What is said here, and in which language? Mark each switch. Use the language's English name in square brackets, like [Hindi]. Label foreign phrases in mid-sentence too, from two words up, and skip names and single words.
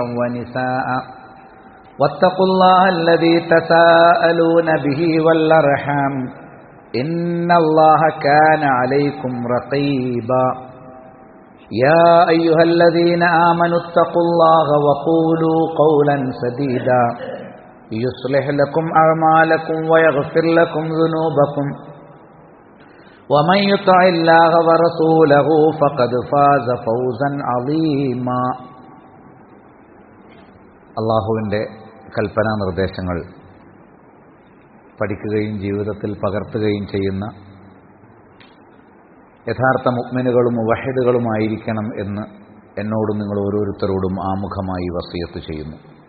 [Arabic] ونساء واتقوا الله الذي تساءلون به والأرحام إن الله كان عليكم رقيبا يا أيها الذين آمنوا اتقوا الله وقولوا قولا سديدا يصلح لكم أعمالكم ويغفر لكم ذنوبكم ومن يطع الله ورسوله فقد فاز فوزا عظيما [Malayalam] അല്ലാഹുവിൻ്റെ കൽപ്പനാ നിർദ്ദേശങ്ങൾ പഠിക്കുകയും ജീവിതത്തിൽ പകർത്തുകയും ചെയ്യുന്ന യഥാർത്ഥ മുഅ്മിനുകളും മുവഹിദുകളുമായിരിക്കണം എന്ന് എന്നോടും നിങ്ങൾ ഓരോരുത്തരോടും ആമുഖമായി വസിയത്ത് ചെയ്യുന്നു.